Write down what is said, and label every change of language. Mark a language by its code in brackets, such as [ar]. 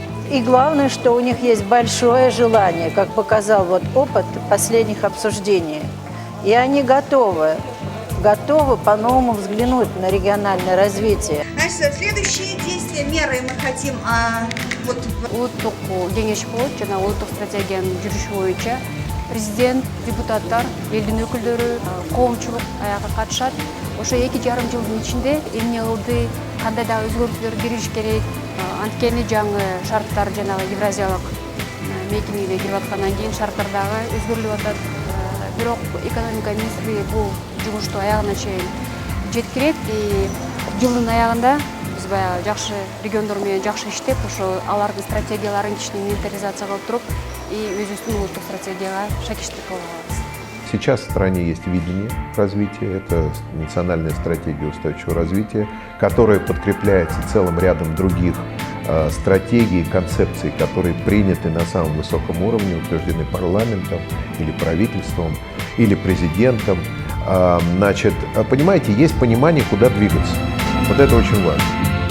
[ru] И главное, что у них есть большое желание, как показал вот опыт последних обсуждений. И они готовы по-новому взглянуть на региональное развитие. Значит, следующие действия, меры мы хотим [ky] Улуттук кеңеш болот жана улуттук стратегиянын жүрүшү боюнча президент, депутаттар, элдин өкүлдөрү, коомчулук аягы катышат. Ошо 2,5 жылдын ичинде эмне кылды, кандай да өзгөртүүлөр кириш керек. Анткени жаңы шарттар жанагы Евразиялык мекемеге кирип аткандан кийин шарттар дагы өзгөрүлүп атат. Бирок экономика министрлиги бул жумушту аягына чейин жеткирет. Жылдын аягында биз баягы жакшы региондор менен жакшы иштеп, ошо алардын стратегияларын кичине инвентаризация кылып туруп, и өзүбүздүн улуттук стратегияга шакиштик кыла алабыз. [ru] Сейчас в стране есть видение развития, это национальная стратегия устойчивого развития, которая подкрепляется целым рядом других стратегий, концепций, которые приняты на самом высоком уровне, утверждены парламентом или правительством, или президентом. Значит, понимаете, есть понимание, куда двигаться. Вот это очень важно.